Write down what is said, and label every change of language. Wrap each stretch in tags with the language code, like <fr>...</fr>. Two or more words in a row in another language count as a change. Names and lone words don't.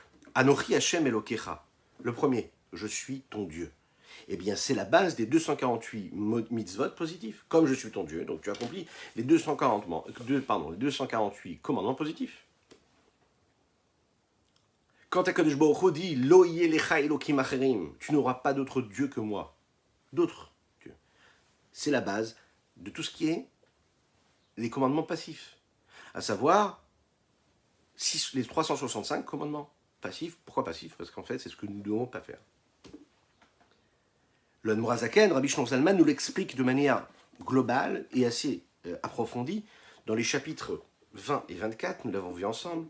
<he>אנכי השם אלוקיך.</he> <fr>Le premier, je suis ton Dieu. Eh bien, c'est la base des 248 mitzvot positifs. Comme je suis ton Dieu, donc tu accomplis les 248 commandements positifs. Quand</fr> <he>הקדוש ברוך הוא</he> <fr>dit</fr> <he>לא יהיה לך אלהים אחרים,</he> <fr>tu n'auras pas d'autre Dieu que moi. D'autres dieux. C'est la base de tout ce qui est les commandements passifs. À savoir, les 365 commandements passifs. Pourquoi passifs? Parce qu'en fait, c'est ce que nous ne devons pas faire. Le Nourazaken, Rabbi Shlomo Zalman, nous l'explique de manière globale et assez approfondie dans les chapitres 20 et 24, nous l'avons vu ensemble.</fr>